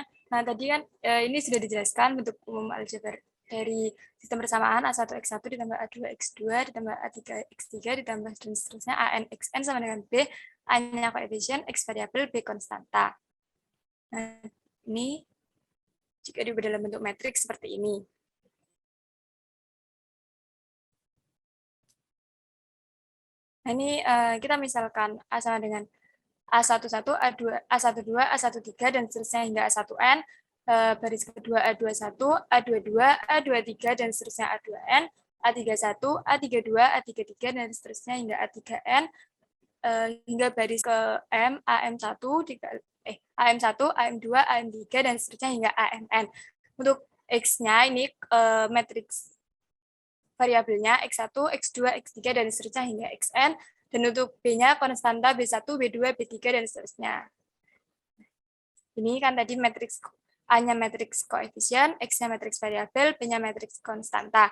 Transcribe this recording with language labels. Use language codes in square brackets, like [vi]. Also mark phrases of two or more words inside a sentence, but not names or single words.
[id] Nah, tadi kan ini sudah dijelaskan bentuk umum aljabar dari sistem persamaan A1 X1 ditambah A2 X2 ditambah A3 X3 ditambah dan seterusnya AN XN sama dengan B, A-nya koefisien, X variabel, B konstanta. Nah, ini jika diubah dalam bentuk matriks seperti ini. Nah, ini kita misalkan A sama dengan A11, A2, A12, A13, dan seterusnya hingga A1N, baris kedua A21, A22, A23, dan seterusnya A2N, A31, A32, A33, dan seterusnya hingga A3N, hingga baris ke M, AM1, AM1, AM2, AM3, dan seterusnya hingga AMN. Untuk X-nya ini matriks variabelnya X1, X2, X3, dan seterusnya hingga Xn. Dan untuk B-nya konstanta B1, B2, B3, dan seterusnya. Ini kan tadi matriks A-nya matriks koefisien, X-nya matriks variabel, B-nya matriks konstanta.